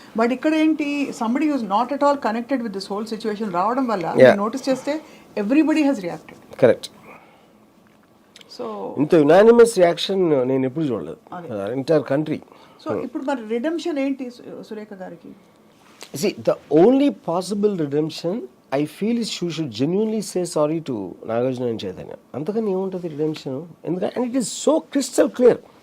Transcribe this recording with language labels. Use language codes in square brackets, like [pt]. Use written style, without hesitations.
[en] but [te] ఇక్కడ ఏంటి, [en] somebody use not at all connected with this whole situation [te] రావడం వల్ల [en] Notice చేస్తే everybody has reacted. Correct. So [te] ఇంత యునానిమస్ రియాక్షన్ నేను ఎప్పుడు చూడలేదు ఎంటైర్ కంట్రీ. సో ఇప్పుడు మరి రిడెంప్షన్ ఏంటి సురేఖ గారికి? [en] See, the only possible redemption I feel is she should genuinely say sorry to Nagarjuna and Chaitanya. [te] అంతకని ఏముంటుంది రిడెంప్షన్? ఎందుకంటే [en] And it is so crystal clear.